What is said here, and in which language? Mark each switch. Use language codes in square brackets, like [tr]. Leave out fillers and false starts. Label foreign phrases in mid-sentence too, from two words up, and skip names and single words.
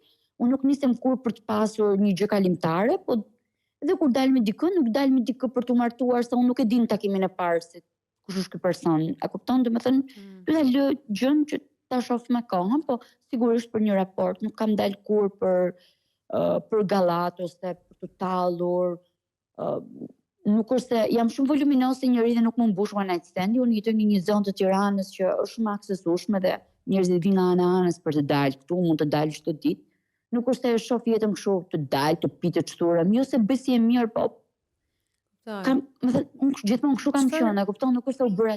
[sq] Unë nuk nisem kur për të pasur një gjë kalimtare, po edhe kur dal me dikë, nuk dal me dikë për të martuar, se unë nuk e di në takimin e parë se kush është ky person. A kupton? Domethënë, do ta lë gjën që ta shoh me kohën, po sigurisht për një raport, nuk kam dalë kur për gallat ose për të tallur. Nuk është se jam shumë voluminoze njëri dhe nuk më mbush [en] one night stand-i, [sq] unë jetoj në një zonë të Tiranës që është shumë aksesueshme dhe njerëzit vinë nga anës për të dalë këtu, mund të dalë çdo ditë. Nuk është se e shoh jetën kështu të dalë, të pi të çturëm, jo se bëj si e mirë, po kam, unë gjithmonë kështu kam qenë, e kupton, nuk është se u bëret.